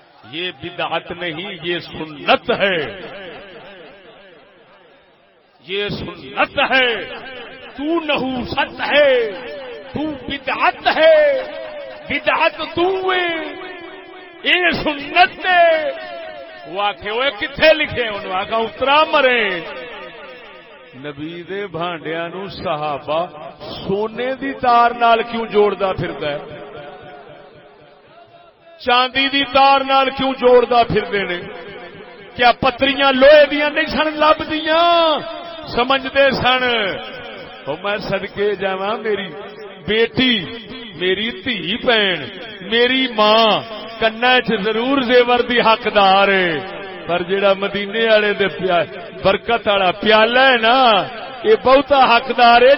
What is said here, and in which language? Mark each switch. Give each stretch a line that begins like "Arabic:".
Urdu: یہ بدعت نہیں، یہ سنت ہے، یہ سنت ہے. تو نحوست ہے، تو بدعت ہے. بدعت تو ہے، یہ سنت ہے.
Punjabi: وہ آکھے وہ کتھے لکھے؟ انہوں آکھا اترا مرے. نبی دے بھانڈیاں نو صحابہ سونے دی تار نال کیوں جوڑدا پھردا ہے؟ چاندی دی تار نال کیوں جوڑدا پھردے نے؟ کیا پتریاں لوہے دیاں نہیں سن لبدیاں؟ سمجھدے سن. او میں صدقے جاواں میری بیٹی، میری دھی بہن، میری ماں کنا چ ضرور زیور دی حقدار ہے، پر جڑا مدینے والے دے برکت والا پیالہ ہے نا، یہ بہتا حقدار ہے.